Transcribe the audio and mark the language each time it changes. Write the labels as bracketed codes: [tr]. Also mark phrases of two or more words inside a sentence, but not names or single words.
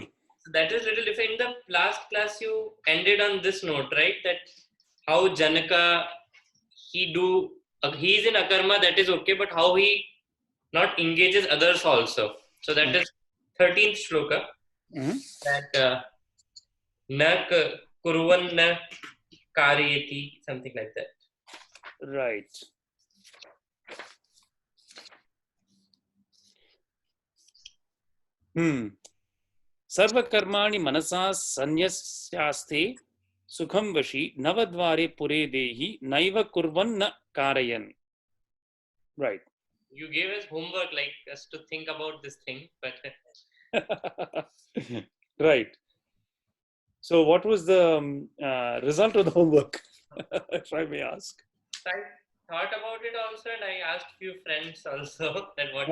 [en] So that is little different. In the last class, you ended on this note, right? That how Janaka he's in akarma, that is okay, but how he not engages others also. So that is 13th shloka. That [sa] na kurvan na karyeti, [en] something like that. Right. [sa] Sarva karmani manasa sanyasyaste sukham vashi navadvare pure dehi naiva kurvan na karayan. [en] Right. You gave us homework, like us to think about this thing, but Right. So what was the result of the homework, if I may ask? I thought about it also, and I asked few friends also that what